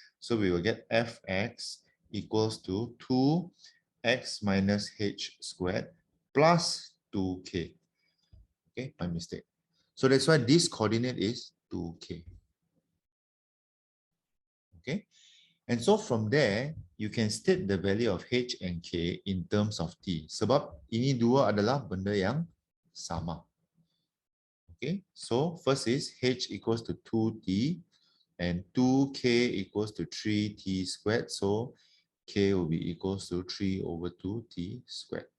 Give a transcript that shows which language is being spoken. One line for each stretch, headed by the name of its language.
English: So we will get fx equals to 2x minus h squared plus 2k. Okay, my mistake. So that's why this coordinate is 2k. Okay, and so from there, you can state the value of h and k in terms of t.
Malay: Sebab ini dua adalah benda yang sama.
English: Okay, so first is h equals to 2t and 2k equals to 3t squared. So k will be equals to 3 over 2t squared.